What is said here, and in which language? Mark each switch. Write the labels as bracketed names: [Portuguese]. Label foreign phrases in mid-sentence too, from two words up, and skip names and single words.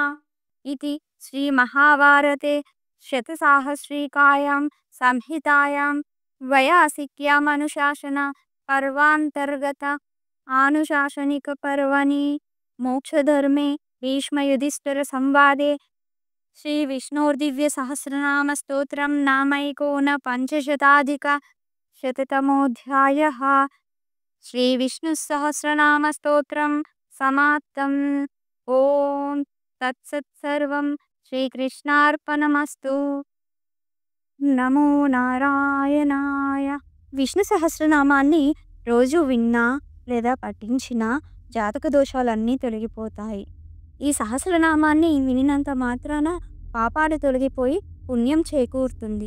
[Sanskrit] इति श्रीमहाभारते शतसाहस्रिकायां संहितायां वैयासिक्याम् अनुशासन पर्वान्तर्गत आनुशासनिकपर्वणि मोक्षधर्मे भीष्मयुधिष्ठिर संवादे श्रीविष्णोर्दिव्यसहस्रनामस्तोत्रं नामैकोनपञ्चशताधिकशततमोऽध्यायः. श्रीविष्णुसहस्रनामस्तोत्रं समाप्तम्. ओं तत्सत्. सर्वं శ్రీకృష్ణార్పణమస్తు. నమో నారాయణాయ. [Telugu] విష్ణు సహస్రనామాన్ని రోజు విన్నా లేదా పఠించినా జాతక దోషాలన్నీ తొలగిపోతాయి. ఈ సహస్రనామాన్ని వినినంత మాత్రాన పాపాలు తొలగిపోయి పుణ్యం చేకూరుతుంది.